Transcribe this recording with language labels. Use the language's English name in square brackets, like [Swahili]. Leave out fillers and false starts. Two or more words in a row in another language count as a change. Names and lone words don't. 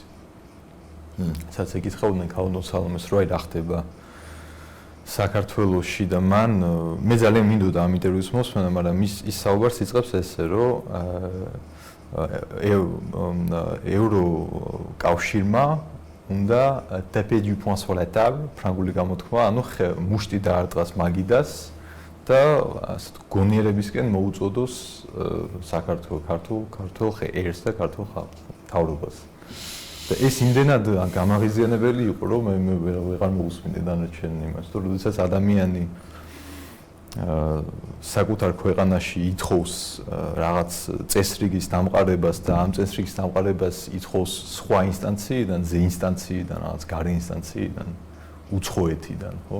[Georgian] სადაც ეკითხავდნენ ქალბატონ სალომეს რომ აი რა ხდება საქართველოში და მან მე ძალიან მინდოდა ამ ინტერვიუს მოსმენა, მაგრამ ის საუბარს იწყებს ესე, რომ ევროკავშირმა უნდა [French] taper du poing sur la table, [Georgian] ფრანგული გამოთქმა, ანუ მუშტი დაარტყას მაგიდას და ასე გონიერებისკენ მოუწოდოს საქართველოს ქართულ ერს და ქართულ თავრობას. და ეს იმდენად გამაღიზიანებელი იყო, რომ მე ვეღარ მოусმინე დანარჩენ იმას, თუ როდესაც ადამიანი საკუთარ ქვეყანაში ითხოვს რაღაც წესრიგის დამყარებას და ამ წესრიგის დამყარებას ითხოვს სხვა ინსტანციიდან, ზე ინსტანციიდან, რაღაც გარე ინსტანციიდან, უცხოეთიდან, ხო?